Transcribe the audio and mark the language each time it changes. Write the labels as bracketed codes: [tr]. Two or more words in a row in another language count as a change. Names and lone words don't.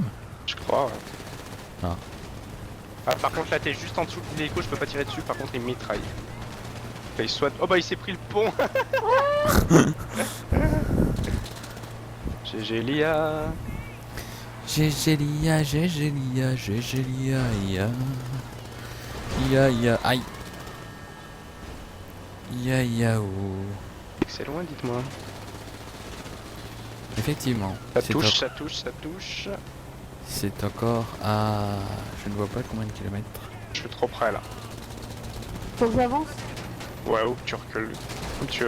[fr] je crois, ouais. Ah. Ah, par contre, là, t'es juste en dessous de l'hélico, je peux pas tirer dessus, par contre, il mitraille. Là, il soit... Oh bah, il s'est pris le pont. GG Lia. GG Lia, GG Lia, GG Lia, ya. Ya ya, aïe. Ya ya oh. C'est loin, dites-moi. Effectivement. Ça c'est touche, en- ça touche, ça touche. C'est encore à... Je ne vois pas combien de kilomètres. Je suis trop près, là. Faut que j'avance. Ouais, ou tu recules. Comme tu veux.